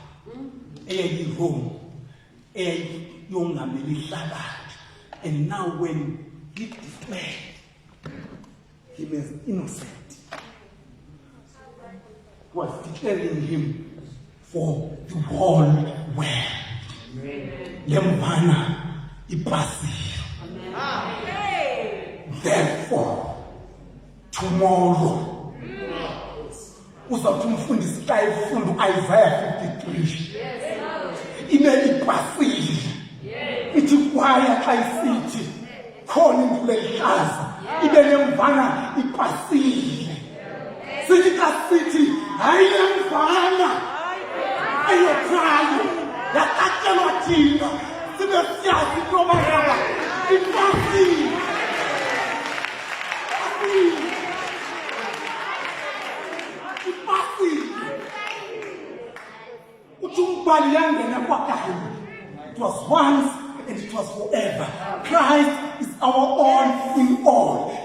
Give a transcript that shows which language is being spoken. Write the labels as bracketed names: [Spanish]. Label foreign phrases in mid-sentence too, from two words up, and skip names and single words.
[English] Rome, and now when he declared him as innocent, was declaring him for the whole world. [Xhosa] Lemvana ipasi. [English] Therefore, tomorrow, [Xhosa] uzawuthumfundisa xa efunda Isaiah 53. Ime ipasile. Ithi kwaya xa isithi khona imvula ehlaza. Ibe lemvana ipasile. Sithi xa sithi hayi lemvana eyokhaya yaqatshelwa thina sibe siyazi into yoba ipasile. [English] It was once and it was forever. Christ is our all in all.